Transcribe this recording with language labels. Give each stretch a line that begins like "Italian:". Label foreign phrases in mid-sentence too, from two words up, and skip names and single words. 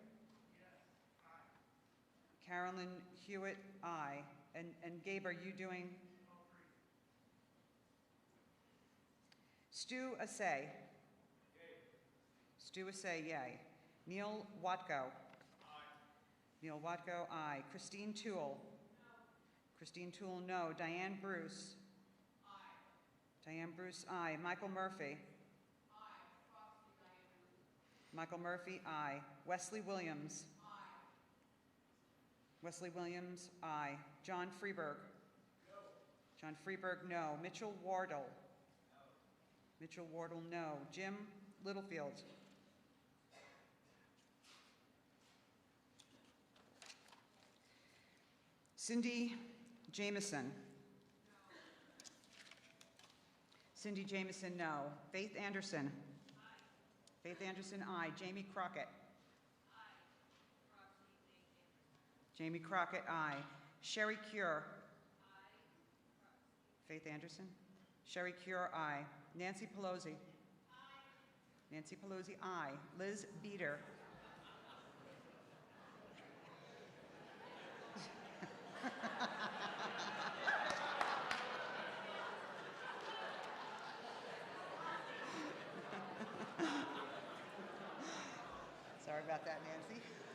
English: Carolyn Hewitt, aye. And Gabe, are you doing? Stu Assay. Stu Assay, yay. Neil Watko. Neil Watko, aye. Christine Toole. Christine Toole, no. Diane Bruce. Diane Bruce, aye. Michael Murphy. Michael Murphy, aye. Wesley Williams. Wesley Williams, aye. John Freeberg. John Freeberg, no. Mitchell Wardle. Mitchell Wardle, no. Jim Littlefield. Cindy Jameson. Cindy Jameson, no. Faith Anderson. Faith Anderson, aye. Jamie Crockett. Jamie Crockett, aye. Sherry Cure. Faith Anderson. Sherry Cure, aye. Nancy Pelosi. Nancy Pelosi, aye. Liz Beater. Sorry about that, Nancy.